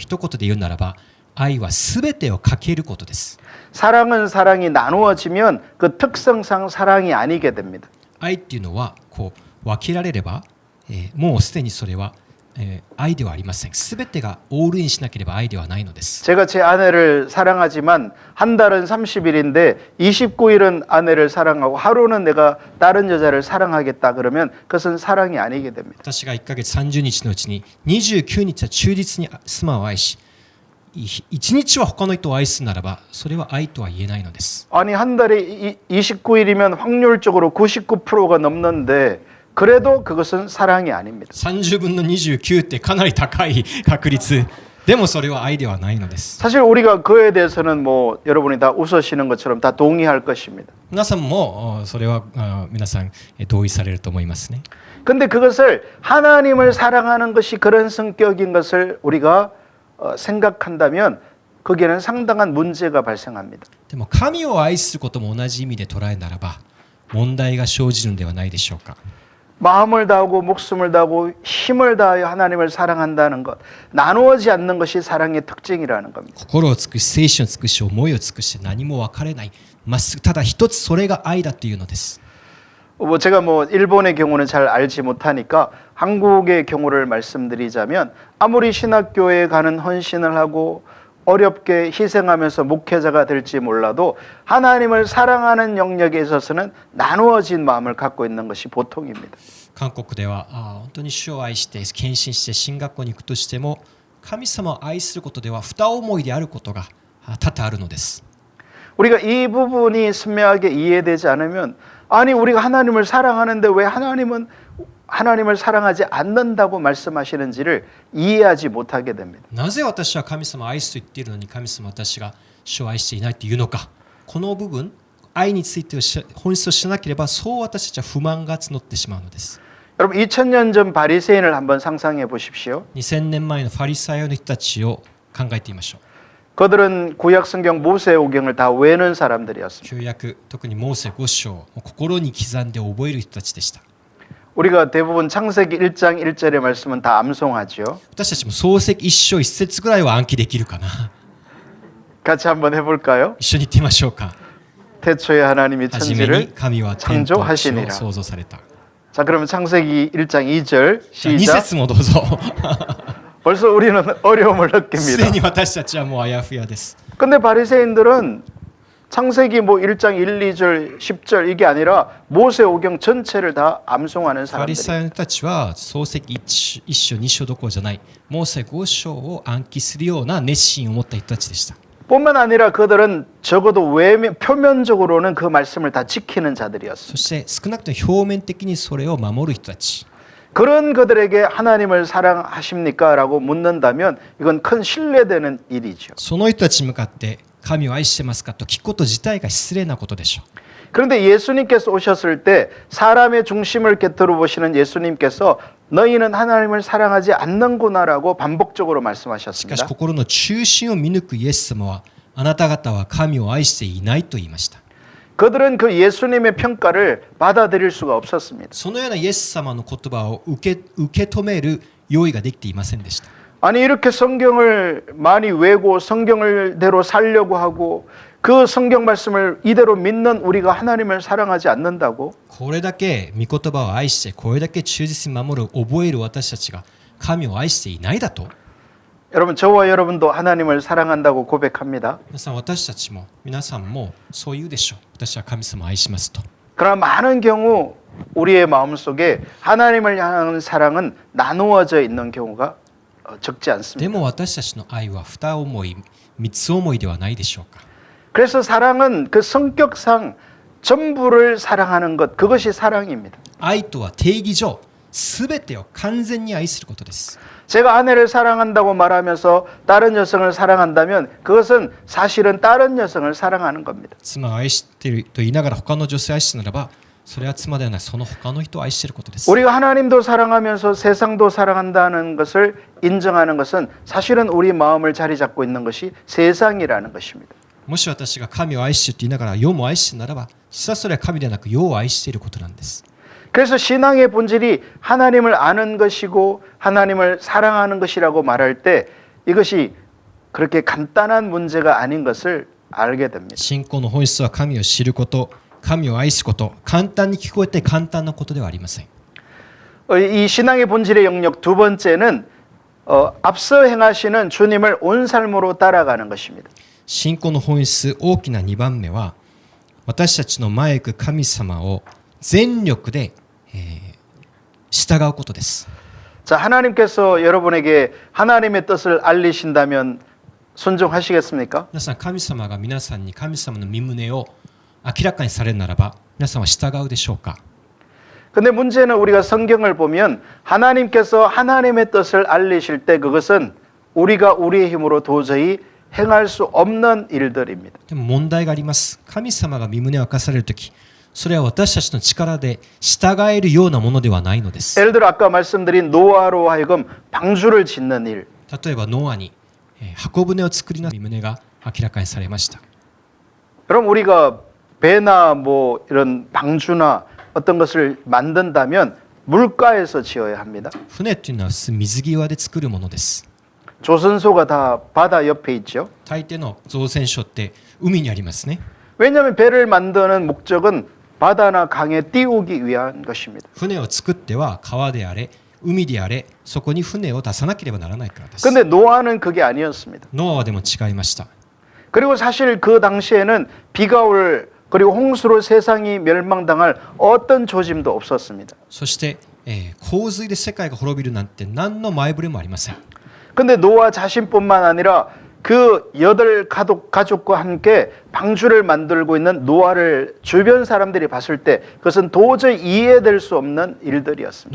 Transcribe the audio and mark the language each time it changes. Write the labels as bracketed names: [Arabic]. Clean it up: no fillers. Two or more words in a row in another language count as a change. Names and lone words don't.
[Japanese] 一言で言うならば愛はすべてをかけることです。 [Korean] 사랑은 사랑이 나누어지면 그 특성상 사랑이 아니게 됩니다. [Japanese] 愛っていうのはこう分けられれば、もうすでにそれは、愛ではありません。すべてがオールインしなければ愛ではないのです。 [Korean] 제가 제 아내를 사랑하지만 한 달은 30일인데 29일은 아내를 사랑하고 하루는 내가 다른 여자를 사랑하겠다 그러면 그것은 사랑이 아니게 됩니다. [Japanese] 私が1ヶ月30日のうちに29日は忠実に妻を愛し一日は他の人を愛すならばそれは愛とは言えないのです。 [Korean] 아니 한 달에 29일이면 확률적으로 99%가 넘는데 그래도 그것은 사랑이 아닙니다. [Japanese] 30 分の29ってかなり高い確率でもそれは愛ではないのです。 [Korean] 사실 우리가 그에 대해서는 뭐 여러분이 다 웃으시는 것처럼 다 동의할 것입니다. [Japanese] 皆さんもそれは皆さん同意されると思いますね。 [Korean] 근데 그것을 하나님을 사랑하는 것이 그런 성격인 것을 우리가 생각한다면 거기에는 상당한 문제가 발생합니다. [Japanese] でも神を愛することも同じ意味で捉えるならば問題が生じるのではないでしょうか。 [Korean] 마음을 다하고 목숨을 다하고 힘을 다하여 하나님을 사랑한다는 것, 나누어지 않는 것이 사랑의 특징이라는 겁니다. [Japanese] 心を尽くし精神を尽くし思いを尽くして何も分かれないまっすぐただ一つそれが愛だというのです。 [Korean] 제가 일본의 경우는 잘 알지 못하니까 한국의 경우를 말씀드리자면 아무리 신학교에 가는 헌신을 하고 어렵게 희생하면서 목회자가 될지 몰라도 하나님을 사랑하는 영역에 있어서는 나누어진 마음을 갖고 있는 것이 보통입니다. [Japanese] 韓国では本当に主を愛して献身して進学校に行くとしても神様を愛することでは二思いであることが多々あるのです。 [Korean] 우리가 이 부분이 선명하게 이해되지 않으면 아니 우리가 하나님을 사랑하는데 왜 하나님은 하나님을 사랑하지 않는다고 말씀하시는지를 이해하지 못하게 됩니다. [Japanese] なぜ私は神様を愛すと言っているのに神様は私が主を愛していないというのか。この部分愛について本質を知らなければそう私たちは不満が募ってしまうのです。 [Korean] 여러분 2000년 전 바리새인을 한번 상상해 보십시오. [Japanese] 2000 年前のファリサイの人たちを考えてみましょう。 [Korean] 그들은 구약 성경 모세오경을 다 외는 사람들이었습니다. [Japanese] 旧約特にモーセ5章心に刻んで覚える人たちでした。 [Korean] 우리가 대부분 창세기 1장 1절의 말씀은 다 암송하죠. [Japanese] 私たちも創世記1章1節ぐらいは暗記できるかな。 [Korean] 같이 한번 해볼까요? [Japanese] 一緒に言ってみましょうか。 [Korean] 태초에 하나님이 [Japanese] 初めに [Korean] 천지를 [Japanese] 神は天と地を [Korean] 창조하시니라. [Japanese] 創造された。 [Korean] 자 그러면 창세기 1장 2절 [Japanese] 2 [Korean] 시작. [Japanese] 節もどうぞ。 [Korean] 벌써 우리는 어려움을 [Japanese] すで [Korean] 느낍니다. [Japanese] に私たちはもうあやふやです。 [Korean] 근데 바리새인들은 창세기 1장 1, 2절 10절 이게 아니라 모세오경 전체를 다 암송하는 [Japanese] ファリサ [Korean] 사람들이에요. [Japanese] イの人たちは創世記 1章2章どころじゃないモーセ5章を暗記するような熱心を持った人たちでした。 [Korean] 뿐만 아니라 그들은 적어도 표면적으로는 그 말씀을 다 지키는 [Japanese] そ [Korean] 자들이었습니다. [Japanese] して少なくとも表面的にそれを守る人たち。 [Korean] 그런 그들에게 하나님을 사랑하십니까? 라고 묻는다면 이건 큰 신뢰되는 일이죠. [Japanese] その人たちに向かって神を愛してますかと聞くこと自体が失礼なことでしょう。 [Korean] 그런데 예수님께서 오셨을 때 사람의 중심을 곁으로 보시는 예수님께서 너희는 하나님을 사랑하지 않는구나라고 반복적으로 [Japanese] しかし [Korean] 말씀하셨습니다. [Japanese] 心の中心を見抜くイエス様はあなた方は神を愛していないと言いました。 [Korean] 그들은 그 예수님의 평가를 받아들일 수가 없었습니다. [Japanese] そのようなイエス様の言葉を受け止める用意ができていませんでした。 [Korean] 아니 이렇게 성경을 많이 외고 성경을대로 살려고 하고 그 성경 말씀을 이대로 믿는 우리가 하나님을 사랑하지 않는다고? [Japanese] これだけ御言葉を愛してこれだけ忠実に守る覚える私たちが神を愛していないだと。 [Korean] 여러분 저와 여러분도 하나님을 사랑한다고 고백합니다. [Japanese] 皆さんもそう言うでしょう。私は神様を愛しますと。 [Korean] 그러나 많은 경우 우리의 마음속에 하나님을 향한 사랑은 나누어져 있는 경우가 적지 [Japanese] で [Korean] 않습니다. [Japanese] も私たちの愛は二思い、三つ思いではないでしょうか。 [Korean] 그래서 사랑은 그 성격상 전부를 사랑하는 것 그것이 사랑입니다. [Japanese] 愛とは定義上すべてを完全に愛することです。 [Korean] 제가 아내를 사랑한다고 말하면서 다른 여성을 사랑한다면 그것은 사실은 다른 여성을 사랑하는 겁니다. [Japanese] 妻を愛していると言いながら他の女性を愛しているならばそれは妻ではないその他の人を愛していることです。 [Korean] 우리가 하나님도 사랑하면서 세상도 사랑한다는 것을 인정하는 것은 사실은 우리 마음을 자리 잡고 있는 것이 세상이라는 것입니다. [Japanese] もし私が神を愛していると言いながら世も愛しているならば実はそれは神ではなく世を愛していることなんです。 [Korean] 그래서 신앙의 본질이 하나님을 아는 것이고 하나님을 사랑하는 것이라고 말할 때 이것이 그렇게 간단한 문제가 아닌 것을 알게 됩니다. [Japanese] 信仰の本質は神を知ること、神を愛すこと、簡単に聞こえて簡単なことではありません。 [Korean] 이 신앙의 본질의 영역 두 번째는 앞서 행하시는 주님을 온 삶으로 따라가는 것입니다. [Japanese] 信仰の本質大きな2番目は私たちの前行く神様を全力で、従うことです。 [Korean] 자, 하나님께서 여러분에게 하나님의 뜻을 알리신다면 순종하시겠습니까? [Japanese] 皆さん、神様が皆さんに神様の御胸を明らかにされるならば、皆さんは従うでしょうか。 [Korean] 근데 문제는 우리가 성경을 보면 하나님께서 하나님의 뜻을 알리실 때 그것은 우리가 우리의 힘으로 도저히 행할 수 없는 일들입니다. [Japanese] でも問題があります。神様が御胸を明かされるとき、それは私たちの力で従えるようなものではないのです。 [Korean] 예를 들어 아까 말씀드린 노아로 하여금 방주를 짓는 일, [Japanese] 例えばノアに箱舟を作りな御胸が明らかにされました。 [Korean] 그럼 우리가 배나 뭐 이런 방주나 어떤 것을 만든다면 물가에서 지어야 합니다. [Japanese] 船というのは水際で作るものです。 [Korean] 조선소가 다 바다 옆에 있죠. [Japanese] 大抵の造船所って海にありますね。 [Korean] 왜냐하면 배를 만드는 목적은 바다나 강에 띄우기 위한 것입니다. [Japanese] 船を作っては川であれ海であれそこに船を出さなければならないからです。 [Korean] 근데 노아는 그게 아니었습니다. [Japanese] ノアはでも違いました。 [Korean] 그리고 사실 그 당시에는 비가 올 그리고 홍수로 세상이 멸망당할 어떤 조짐도 없었습니다. [Japanese] そして、洪水で世界が滅びるなんて何の前触れもありません。 [Korean] 근데 노아 자신뿐만 아니라 그 8가족과 함께 방주를 만들고 있는 노아를 주변 사람들이 봤을 때 그것은 도저히 이해될 수 없는 일들이었습니다.